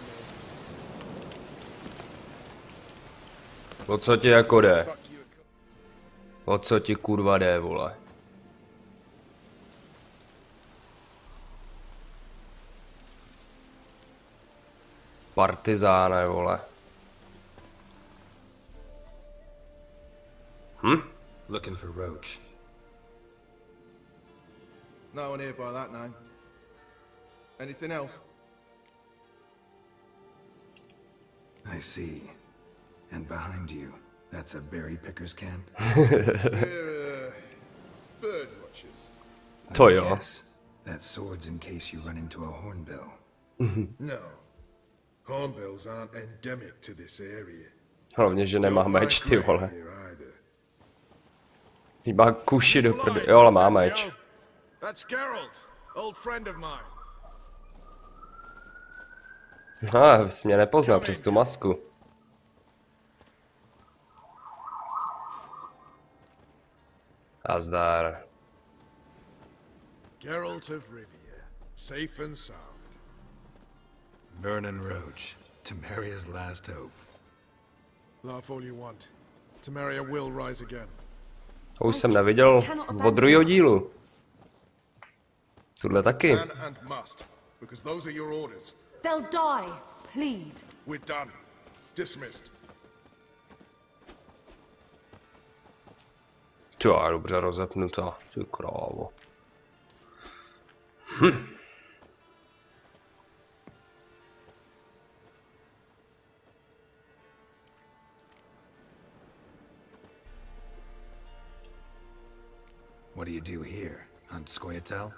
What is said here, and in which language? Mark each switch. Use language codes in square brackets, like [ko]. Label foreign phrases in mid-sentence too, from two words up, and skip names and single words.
[cs] O co ti jako jde? O co ti kurva jde, vole? Partizáne, vole. [en] Looking for Roach. No one here by that name. Anything else? I see. And behind you, that's a berry picker's camp? We're bird watchers. [cs] To jo. [en] That sword's in case you run into a hornbill. No. Hornbills aren't endemic to this area. [cs] Hlavně, že nemá meč, ty vole. Má kuši do prdy. Jo, ale má meč. [en] That's Geralt, old friend of mine. [cs] Jsi mě nepoznal přes tu masku. A zdar. [en] Geralt of Rivia, safe and sound. Vernon Roach, Temeria's last hope. Laugh all you want. Temeria will rise again. [cs] To už jsem neviděl od druhého dílu. Tuhle taky. [en] Can and must, because those are your orders. They'll die, please. We're done. Dismissed. [cs] Jo, dobře rozepnutá. Ty krávo. [en] What do you do here? Hunt Scoia'tael?